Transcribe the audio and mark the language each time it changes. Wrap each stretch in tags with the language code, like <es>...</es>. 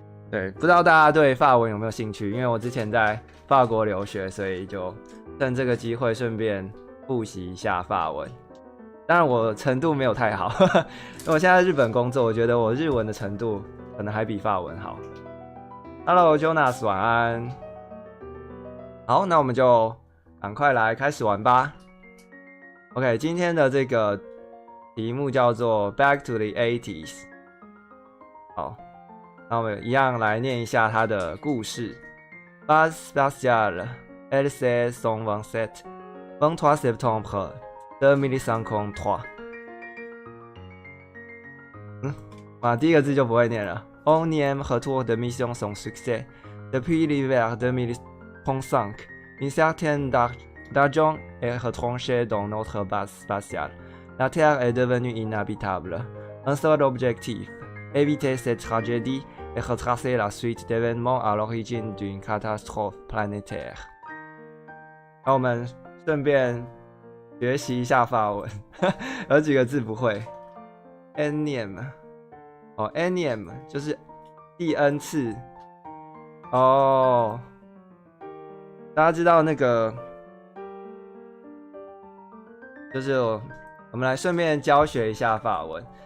<zh>对，不知道大家对法文有没有兴趣？因为我之前在法国留学，所以就趁这个机会顺便复习一下法文。当然我程度没有太好，因为我现在在日本工作，我觉得我日文的程度可能还比法文好。 Hello Jonas， 晚安。好，那我们就赶快来开始玩吧。 OK， 今天的这个题目叫做</zh> <en>Back to the 80s。</en> <zh>好，那我们一样来念一下它的故事。</zh> <fr>Base spatiale, LC 127, 23 septembre 2053。</fr> <zh>第一个字就不会念了。</zh> <fr>Onzième retour de mission sans succès. Depuis l'hiver 2035, une certaine d'argent est retranchée dans notre base spatiale. La Terre est devenue inhabitable. Un seul objectif, éviter cette tragédie et retracer la suite d'événements à l'origine d'une catastrophe planétaire.</fr> <zh>那我们顺便学习一下法文，有几个字不会。 Onzième。 Nm 就是第 n 次哦。大家知道那个，就是我们来顺便教学一下法文。</zh>